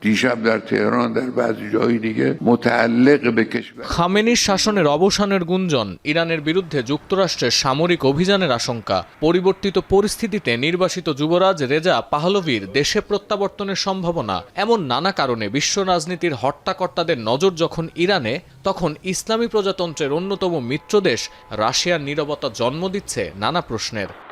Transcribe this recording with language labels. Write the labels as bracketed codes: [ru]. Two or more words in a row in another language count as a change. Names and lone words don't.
[fa] دیشب در تهران در بعضی جای دیگه متعلق به کشور [bn] খামেনির শাসনের অবসানের গুঞ্জন, ইরানের বিরুদ্ধে যুক্তরাষ্ট্রের সামরিক অভিযানের আশঙ্কা, পরিবর্তিত পরিস্থিতিতে নির্বাসিত যুবরাজ রেজা পাহলভির দেশে প্রত্যাবর্তনের সম্ভাবনা, এমন নানা কারণে বিশ্ব রাজনীতির হর্তাকর্তাদের নজর যখন ইরানে, তখন ইসলামী প্রজাতন্ত্রের অন্যতম মিত্রদেশ রাশিয়ার নীরবতা জন্ম দিচ্ছে নানা প্রশ্নের।